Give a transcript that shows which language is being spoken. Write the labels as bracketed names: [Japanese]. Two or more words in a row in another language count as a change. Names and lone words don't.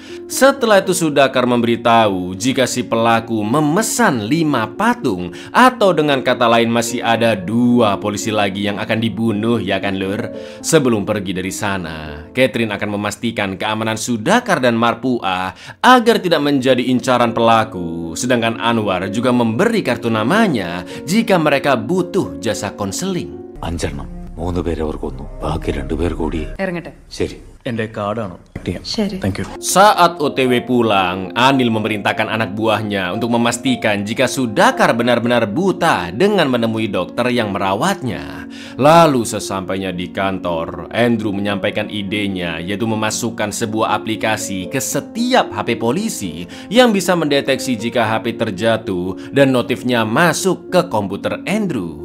[Indonesian] Setelah itu Sudhakar memberitahu jika si pelaku memesan 5 patung, atau dengan kata lain masih ada 2 polisi lagi yang akan dibunuh, ya kan lur? Sebelum pergi dari sana, Catherine akan memastikan keamanan Sudhakar dan Marpuah agar tidak menjadi incaran pelaku. Sedangkan Anwar juga memberi kartu namanya jika mereka butuh jasa konseling. [Malayalam] 3 പേരെ അവർ കൊന്നു, ബാക്കി 2 പേർ കൂടി. ശരി, എന്റെ കാർഡാണ്. [Indonesian] Saat OTW pulang, Anil memerintahkan anak buahnya untuk memastikan jika Sudhakar benar-benar buta dengan menemui dokter yang merawatnya. Lalu sesampainya di kantor, Andrew menyampaikan idenya, yaitu memasukkan sebuah aplikasi ke setiap HP polisi yang bisa mendeteksi jika HP terjatuh dan notifnya masuk ke komputer Andrew.